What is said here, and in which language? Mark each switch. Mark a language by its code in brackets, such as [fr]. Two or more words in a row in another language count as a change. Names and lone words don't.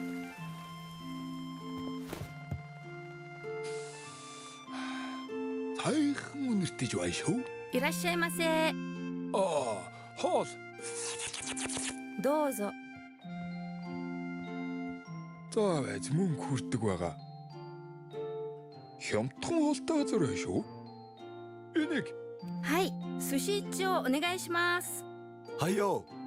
[mn] Сайхан үнэртэж бай шүү. [ja] いらっしゃいませ。 [mn] хоол. [ja] どうぞ。 [mn] За байж мөнгө хүрдэг байгаа. Хямдхан хоолтой газар байх шүү. Энийг [ja] はい、寿司一丁お願いします。はいよ。